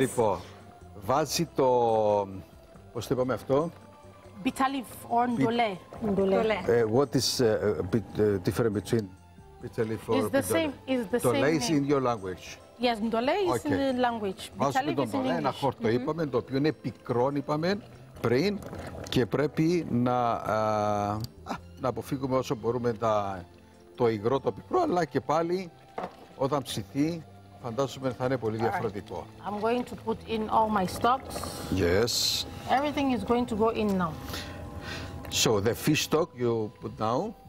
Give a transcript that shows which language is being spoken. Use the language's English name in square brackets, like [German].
[Greek] Λοιπόν, βάζει το... Πώς το είπαμε αυτό? [English] Bitter leaf or ndole. What is different between bitter leaf or It's the same. It's the same. Ndole is in your language. Yes, ndole is in the language. Bitter leaf is in English. [Greek] Ένα χορτό είπαμε, το οποίο είναι πικρόν είπαμε πριν και πρέπει να αποφύγουμε όσο μπορούμε το υγρό, το πικρό, αλλά και πάλι όταν ψηθεί φαντάζομαι θα είναι πολύ διαφορετικό. [English] I'm going to put in all my stocks. Yes. Everything is going to go in now. So the fish stock you put now.